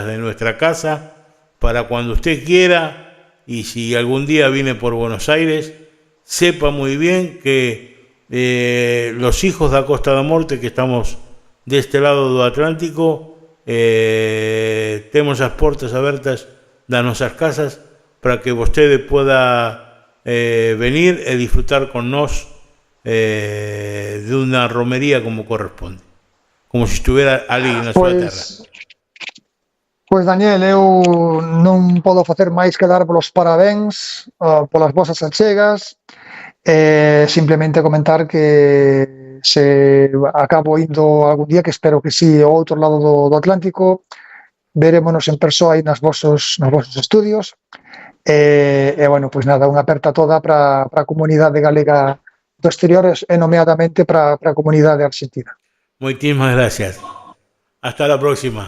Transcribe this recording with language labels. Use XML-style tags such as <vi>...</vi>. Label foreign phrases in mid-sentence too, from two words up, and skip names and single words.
<es>de nuestra casa para cuando usted quiera, y si algún día viene por Buenos Aires, sepa muy bien que los hijos de Costa da Morte, que estamos de este lado del Atlántico, tenemos las puertas abiertas de nuestras casas para que usted pueda venir y disfrutar con nos de una romería como corresponde, como si estuviera alguien</es> <gl>na súa terra. Pois Daniel, eu non podo facer máis que dar polos parabéns polas vosas achegas, simplemente comentar que se acabo indo algún día, que espero que sí, ao outro lado do Atlántico, verémonos en persoa aí nos vosos estudios, e bueno, pois nada, unha aperta toda para a comunidade galega do exterior, e nomeadamente para a comunidade argentina.</gl> <es>Muchísimas gracias. Hasta la próxima.</es>